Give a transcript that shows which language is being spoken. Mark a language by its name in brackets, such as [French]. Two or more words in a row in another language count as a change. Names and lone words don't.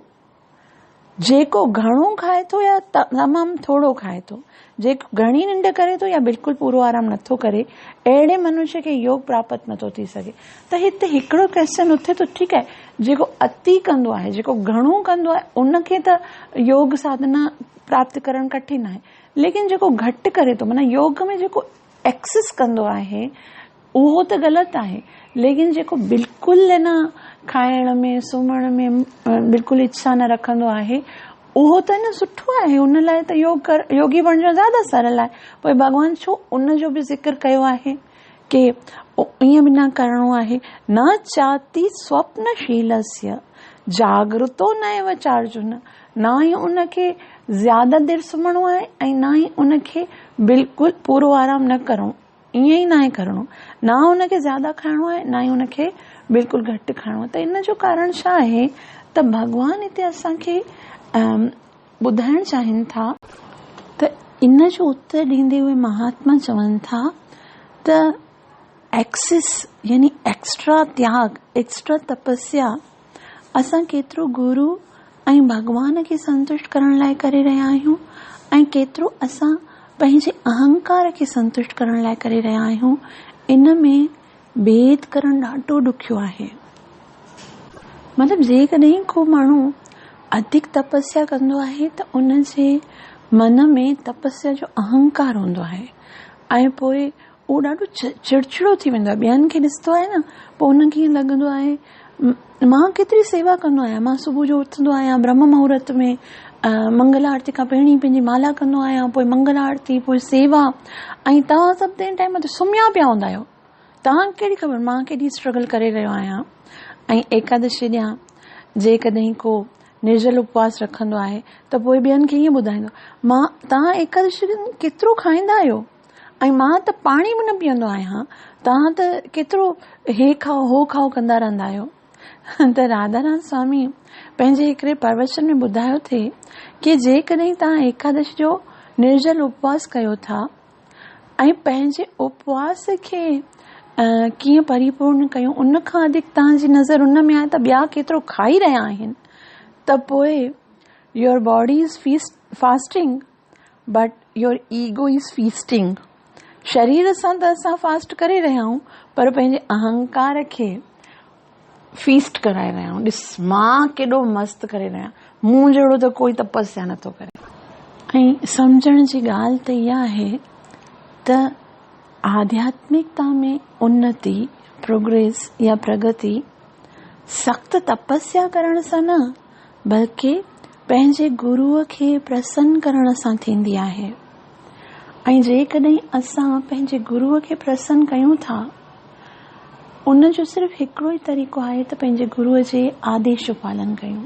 [Sindhi] जेको घणो खाए थो या तमामु थोरो खाए थो, जेको घणी निंड करे थो या बिल्कुलु पूरो आराम नथो करे, अहिड़े मनुष्य खे योग प्राप्त नथो थी सघे। त हिते हिकिड़ो क्वेश्चन उथे थो, ठीकु आहे, जेको अति कंदो आहे, जेको घणो कंदो आहे, उनखे त योग साधना प्राप्त करणु कठिन आहे। लेकिन जेको घटि करे थो, माना योग में जेको एक्सेस कंदो आहे, उहो त ग़लति आहे। लेकिन जेको बिल्कुलु न खाइण में, सुम्हण में बिल्कुलु इच्छा न रखंदो आहे, उहो त न सुठो आहे। उन लाइ त योगी बणजणु ज़्यादा सरल आहे। पोइ भॻवान छो उन जो बि ज़िक्र कयो आहे कि ईअं बि न करिणो आहे, [Sanskrit] न चाति स्वप्नशीलस्य जागृतो न एव चार्जुन। [Sindhi] न ई उनखे ज़्यादा देरि सुम्हणो आहे ऐं न ई उनखे बिल्कुलु पूरो आराम न करणो, ईअं ई न आहे करिणो। न उनखे ज़्यादा खाइणो आहे, न ई उनखे बिल्कुलु घटि खाइणो आहे। त इन जो कारण छा आहे त भॻवान हिते असांखे ॿुधाइण चाहिनि था, त इन जो उत्तर ॾींदे हुए महात्मा चवनि था त एक्सिस यानी एक्स्ट्रा त्याग, एक्स्ट्रा तपस्या असां केतिरो गुरु ऐं भॻवान खे संतुष्ट करण लाइ करे रहिया आहियूं ऐं केतिरो असां पंहिंजे अहंकार खे संतुष्ट करण लाइ करे रहिया आहियूं, इन में भेद करणु ॾाढो ॾुखियो आहे। मतिलबु जेकॾहिं को माण्हू अधिक तपस्या कंदो आहे त उन जे मन में तपस्या जो अहंकार हूंदो आहे ऐं पोइ उहो ॾाढो चिड़चिड़ो थी वेंदो आहे। ॿियनि खे ॾिसंदो आहे न, पोइ उनखे ईअं लॻंदो आहे मां केतिरी सेवा कंदो आहियां, मां सुबुह जो उथंदो आहियां ब्रह्म मुहूर्त में, मंगल आरती खां पहिरीं पंहिंजी माला कंदो आहियां, पोइ मंगल आरती, पोइ सेवा, ऐं तव्हां सभु तंहिं टाइम ते सुम्हिया पिया हूंदा आहियो। तव्हांखे कहिड़ी ख़बर मां केॾी स्ट्रगल करे रहियो आहियां। ऐं एकादशी ॾियां जेकॾहिं को निर्जल उपवास रखंदो आहे त पोइ ॿियनि खे ईअं ॿुधाईंदो, मां तव्हां एकादशी केतिरो खाईंदा आहियो ऐं मां त पाणी बि न पीअंदो आहियां, तव्हां त केतिरो हे खाओ हो खाओ कंदा रहंदा आहियो। त राधानाथ स्वामी पंहिंजे हिकिड़े प्रवचन में ॿुधायो थे कि जेकॾहिं तव्हां एकादशी जो निर्जल उपवास कयो था ऐं पंहिंजे उपवास खे कीअं परिपूर्ण कयूं, उन खां वधीक तव्हांजी नज़र उन में आहे त ॿिया केतिरो खाई रहिया आहिनि, त पोइ [English] your body is fasting but your ego is feasting. [Sindhi] शरीर सां त असां फास्ट करे रहिया आहियूं, पर पंहिंजे अहंकार खे फीस्ट कराए रहिया आहियूं। ॾिस मां केॾो मस्तु करे रहिया, मूं जहिड़ो त कोई तपस्या नथो करे। ऐं सम्झण जी ॻाल्हि त इहा आहे त आध्यात्मिकता में उन्नति, प्रोग्रेस या प्रगति सख़्त तपस्या करण सां न, बल्कि पंहिंजे गुरुअ खे प्रसन्न करण सां थींदी आहे। ऐं जेकॾहिं असां पंहिंजे गुरुअ खे प्रसन्न कयूं था, उन जो सिर्फ़ु हिकिड़ो ई तरीक़ो आहे त पंहिंजे गुरुअ जे आदेश जो पालन कयूं।